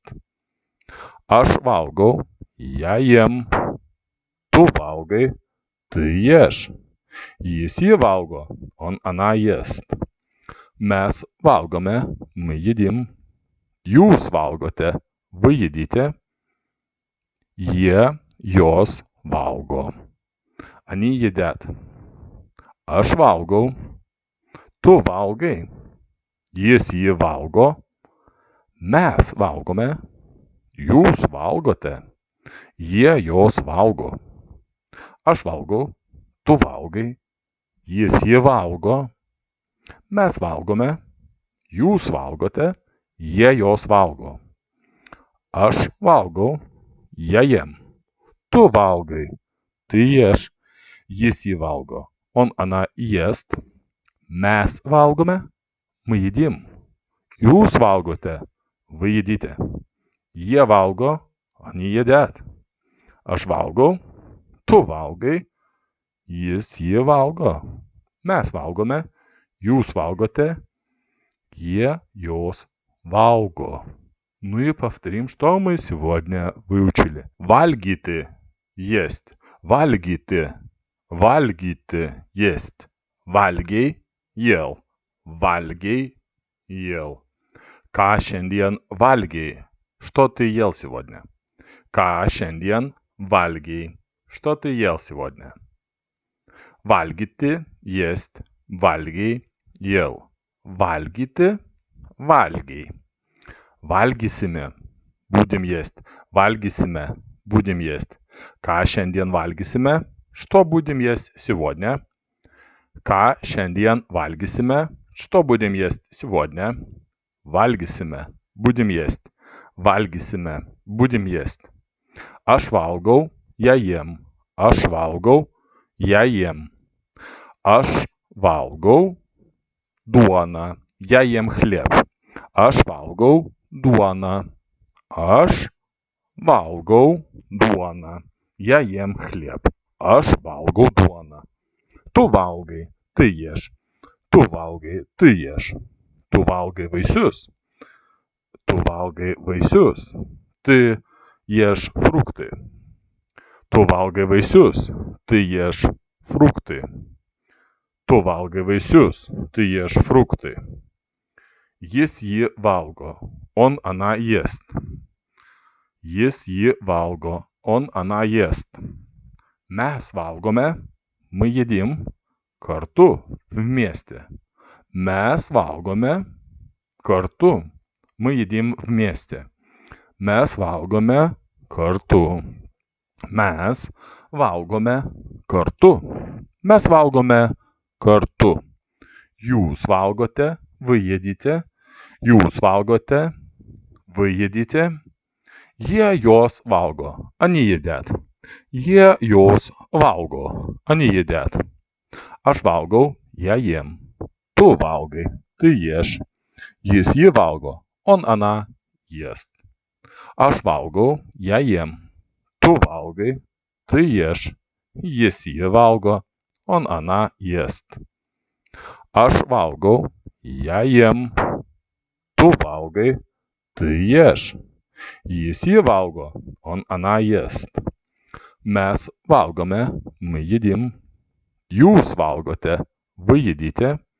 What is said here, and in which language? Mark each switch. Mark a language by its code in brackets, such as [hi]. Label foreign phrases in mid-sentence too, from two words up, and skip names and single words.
[lt] Aš valgau, [ru] я ем. [lt] Tu valgai, [ru] ты ешь. [lt] Jis jį valgo, [ru] он она ест. [lt] Mes valgome, [ru] мы едим. [lt] Jūs valgote, [ru] вы едите. [lt] Jos valgo. [ru] Они едят. [lt] Aš valgau. Tu valgai. Jis jį valgo. Mes valgome. Jūs valgote. Jos valgo. Aš valgau. Tu valgai. Jis jį valgo. Mes valgome. Jūs valgote. Jos valgo. Aš valgau. [ru] Я ем. [lt] Tu valgai. [ru] Ты ешь. [lt] Jis jį valgo. [ru] Он она ест. [lt] Mes valgome. [ru] Мы едим. [lt] Jūs valgote. [ru] Вы едите. [lt] Jie valgo. [ru] Они едят. [lt] Aš valgau. Tu valgai. Jis jį valgo. Mes valgome. Jūs valgote. Jos valgo. [ru] Ну и повторим, что мы сегодня выучили. [lt] Valgyti – есть. Valgyti – valgyti – есть. Valgei – ел. Valgei – ел. Ką šiandien valgei? [ru] Что ты ел сегодня? [lt] Ką šiandien valgei? [ru] Что ты ел сегодня? [lt] Valgyti – есть. Valgei – ел. Valgyti – valgei. Valgysime, [ru] будем есть. Valgysime, будем есть. [lt] Ką šiandien valgysime? [ru] Что будем есть сегодня? [lt] Ką šiandien valgysime? [ru] Что будем есть сегодня? Valgysime, будем есть. Valgysime, будем есть. [lt] Aš valgau, [ru] я ем. [lt] Aš valgau, [ru] я ем. [lt] Aš valgau duoną. [ru] Я ем хлеб. [lt] Aš valgau duoną. Aš valgau duoną. [ru] Я ем хлеб. [lt] Aš valgau duoną. Tu valgai, [ru] ты ешь. [lt] Tu valgai, [ru] ты ешь. [lt] Tu valgai vaisius. Tu valgai vaisius. [ru] Ты ешь фрукты. [lt] Tu valgai vaisius. [ru] Ты ешь фрукты. [lt] Tu valgai vaisius. [ru] Ты ешь фрукты. [lt] Jis jį valgo. [ru] Он она ест. [lt] Jis jį valgo. [ru] Он она ест. [lt] Mes valgome. [ru] Мы едим. Kartu. Вместе. [lt] Mes valgome. Kartu. [ru] Мы едим вместе. [lt] Mes valgome. Kartu. Mes valgome. Kartu. Mes valgome. Kartu. Jūs valgote. [ru] Вы едите. [lt] Jūs valgote. [ru] Вы едите. [lt] Jos valgo. [ru] Они едят. [lt] Jos valgo. [ru] Они едят. [lt] Aš valgau. [ru] Я ем. [lt] Tu valgai. [ru] Ты ешь. [lt] Jis jį valgo. [ru] Он она ест. [lt] Aš valgau. [ru] Я ем. [lt] Tu valgai. [ru] Ты ешь. [lt] Jis jį valgo. [ru] Он она ест. [lt] Aš valgau. [ru] Я ем. [lt] Tu valgai. [ru] Ты ешь. [lt] Jis jį valgo. [ru] Он она ест. [lt] Mes valgome. [ru] Мы едим. [lt] Jūs valgote. [ru] Вы едите.